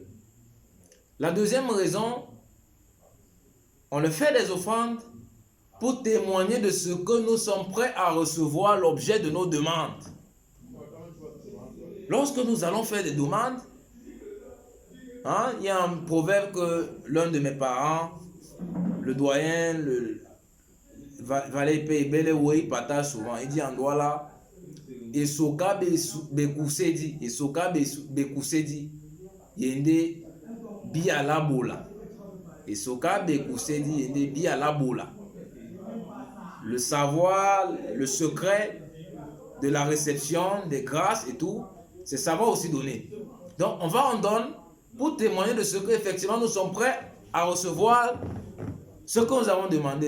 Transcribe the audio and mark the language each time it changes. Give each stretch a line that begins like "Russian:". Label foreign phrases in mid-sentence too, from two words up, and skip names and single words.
French: La deuxième raison, on leur fait des offrandes pour témoigner de ce que nous sommes prêts à recevoir, l'objet de nos demandes. Lorsque nous allons faire des demandes, il y a un proverbe que l'un de mes parents, le doyen, il partage souvent. Il dit en Douala,
Duala: Esoka Bekousedi, Esoka Bekousedi, Yende Biala Bola. Esoka Bekousedi, Yende Biala Bola.
French: Le savoir, le secret de la réception des grâces et tout, c'est savoir aussi donner. Donc on donne pour témoigner de ce qu'effectivement nous sommes prêts à recevoir ce que nous avons demandé.